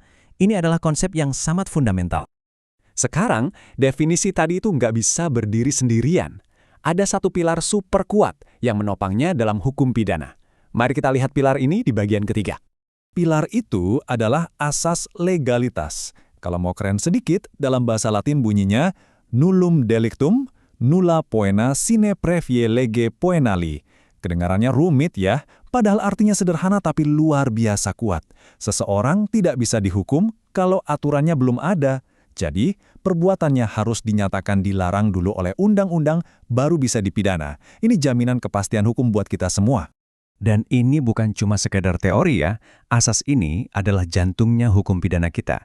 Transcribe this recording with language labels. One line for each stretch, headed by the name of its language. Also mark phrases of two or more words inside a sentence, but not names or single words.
Indonesian: Ini adalah konsep yang sangat fundamental. Sekarang, definisi tadi itu nggak bisa berdiri sendirian. Ada satu pilar super kuat yang menopangnya dalam hukum pidana. Mari kita lihat pilar ini di bagian ketiga. Pilar itu adalah asas legalitas. Kalau mau keren sedikit, dalam bahasa Latin bunyinya
Latin: nullum delictum, nulla poena sine previe lege poenali.
Indonesian: Kedengarannya rumit ya, padahal artinya sederhana tapi luar biasa kuat. Seseorang tidak bisa dihukum kalau aturannya belum ada. Jadi, perbuatannya harus dinyatakan dilarang dulu oleh undang-undang baru bisa dipidana. Ini jaminan kepastian hukum buat kita semua. Dan ini bukan cuma sekedar teori ya, asas ini adalah jantungnya hukum pidana kita.